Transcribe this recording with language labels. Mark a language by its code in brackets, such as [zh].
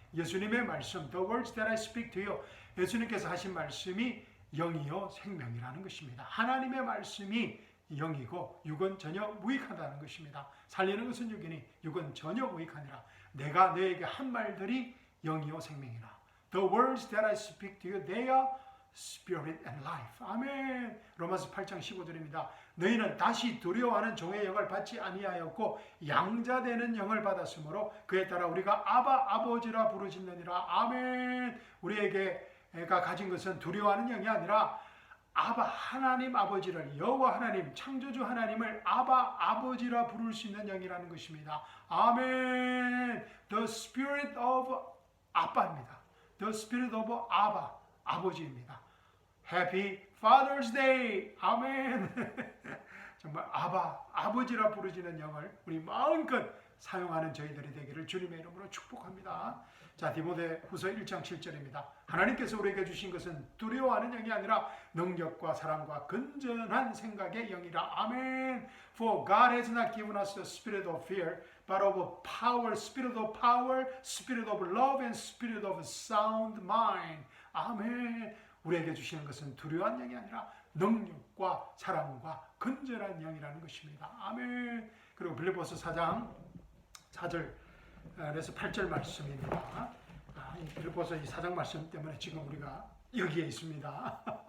[ko] 예수님의 말씀, [en] the words that I speak to you, [ko] 예수님께서 하신 말씀이 영이요 생명이라는 것입니다. 하나님의 말씀이 영이고 육은 전혀 무익하다는 것입니다. 살리는 것은 육이니 육은 전혀 무익하니라. 내가 너에게 한 말들이 영이요 생명이라. [en] The words that I speak to you, they are Spirit and life. [ko] 아멘. 로마서 8장 15절입니다. 너희는 다시 두려워하는 종의 영을 받지 아니하였고 양자되는 영을 받았으므로 그에 따라 우리가 아바 아버지라 부르짖느니라. 아멘. 우리에게가 가진 것은 두려워하는 영이 아니라 아바 하나님 아버지를, 여호와 하나님 창조주 하나님을 아바 아버지라 부를 수 있는 영이라는 것입니다. 아멘. [en] The Spirit of [ko] 아빠입니다. [en] The Spirit of [ko] 아바, 아버지입니다. [en] Happy Father's Day. 아멘. [ko] 정말 아바, 아버지라 부르짖는 영을 우리 마음껏 사용하는 저희들이 되기를 주님의 이름으로 축복합니다. 자, 디모데후서 1장 7절입니다. 하나님께서 우리에게 주신 것은 두려워하는 영이 아니라 능력과 사랑과 건전한 생각의 영이라. 아멘. [en] For God has not given us the spirit of fear, but of power, spirit of power, spirit of love, and spirit of sound mind. [ko] 아멘. 우리에게 주시는 것은 두려워한 영이 아니라 능력과 사랑과 건전한 영이라는 것입니다. 아멘. 그리고 빌립보서 4장 4절에서 8절 말씀입니다. 이 빌립보서 이 4장 말씀 때문에 지금 우리가 여기에 있습니다.